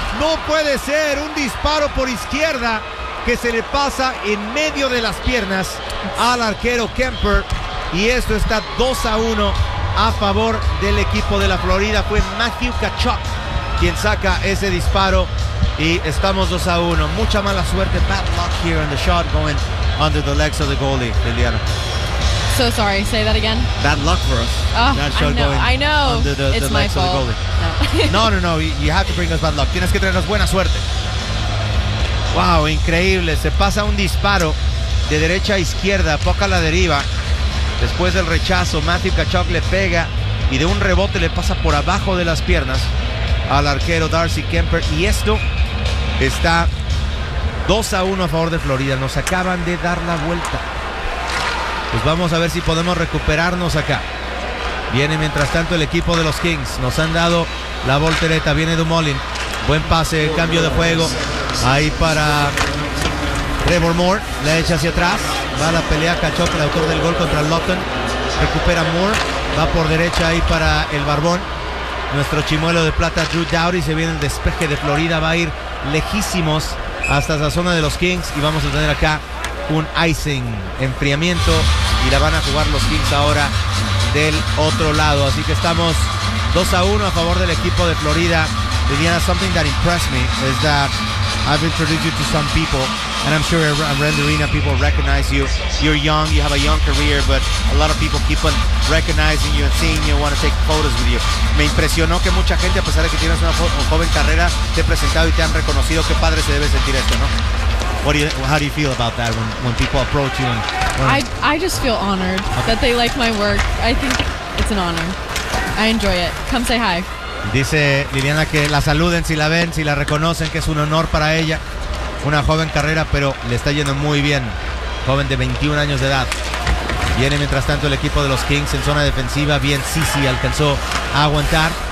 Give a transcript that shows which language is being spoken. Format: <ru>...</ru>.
<es>No puede ser. Un disparo por izquierda que se le pasa en medio de las piernas al arquero Kemper. Y esto está 2-1 a favor del equipo de la Florida. Fue Matthew Kachuk quien saca ese disparo. Y estamos 2-1. Mucha mala suerte.</es> <en>Bad luck here in the shot going under the legs of the goalie, Liliana. So sorry. Say that again. Bad luck for us. I know. Under the legs my fault. Of the goalie. No. You have to bring us bad luck.</en> <es>Tienes que traernos buena suerte.</es> <en>Wow,</en> <es>increíble. Se pasa un disparo de derecha a izquierda. Poca la deriva. Después del rechazo, Matthew Kachuk le pega y de un rebote le pasa por abajo de las piernas al arquero Darcy Kemper. Y esto está 2-1 a favor de Florida. Nos acaban de dar la vuelta. Pues vamos a ver si podemos recuperarnos acá. Viene mientras tanto el equipo de los Kings. Nos han dado la voltereta. Viene Dumoulin. Buen pase, cambio de juego. Ahí para Trevor Moore. La echa hacia atrás. Va a la pelea Kachuk, el autor del gol contra Lawton. Recupera Moore. Va por derecha ahí para el barbón. Nuestro chimuelo de plata, Drew Doughty. Se viene el despeje de Florida. Va a ir lejísimos hasta esa zona de los Kings. Y vamos a tener acá un icing, enfriamiento. Y la van a jugar los Kings ahora del otro lado. Así que estamos 2-1 a favor del equipo de Florida.</es> <en>Liliana, something that impressed me is that I've introduced you to some people, and I'm sure around the arena people recognize you. You're young, you have a young career, but a lot of people keep on recognizing you and seeing you, want to take photos with you.</en> <es>Me impresionó que mucha gente, a pesar de que tienes una joven carrera, te ha presentado y te han reconocido. Qué padre se debe sentir esto, ¿no?</es> <en>How do you feel about that when people approach you? I just feel honored that they like my work. I think it's an honor. I enjoy it. Come say hi.</en> <es>Dice Liliana que la saluden si la ven, si la reconocen, que es un honor para ella. Una joven carrera, pero le está yendo muy bien. Joven de 21 años de edad. Viene mientras tanto el equipo de los Kings en zona defensiva. Bien, sí, alcanzó a aguantar.</es>